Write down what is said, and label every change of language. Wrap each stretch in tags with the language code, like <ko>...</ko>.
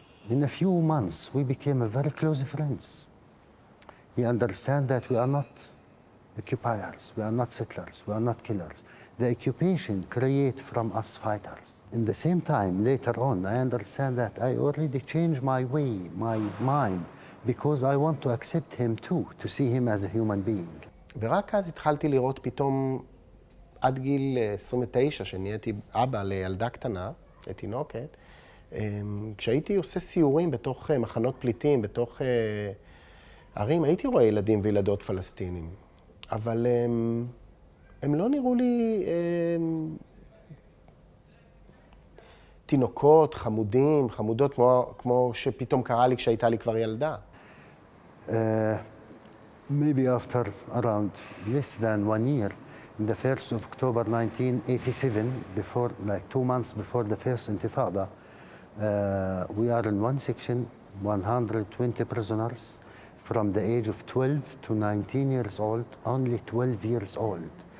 <en>In a few months, we became very close friends. He understands that we are not occupiers, we are not settlers, we are not killers. the occupation create from us fighters. In the same time, later on, I understand that I already changed my way, my mind, because I want to accept him too, to see him as a human being.</en> <he>ורק אז התחלתי לראות פתאום, עד גיל 29, שנהייתי אבא לילדה קטנה, לתינוקת, כשהייתי עושה סיורים בתוך מחנות פליטים, בתוך ערים, הייתי רואה ילדים וילדות פלסטינים, אבל הם לא נראו לי תינוקות, חמודים, חמודות, כמו שפתאום קרה לי כשהייתה לי כבר ילדה.</he> <en>Maybe after around less than 1 year, in the 1st of October 1987, before, like 2 months before the first Intifada, we are in one section, 120 prisoners from the age of 12 to 19 years old, only 12 years old.</en>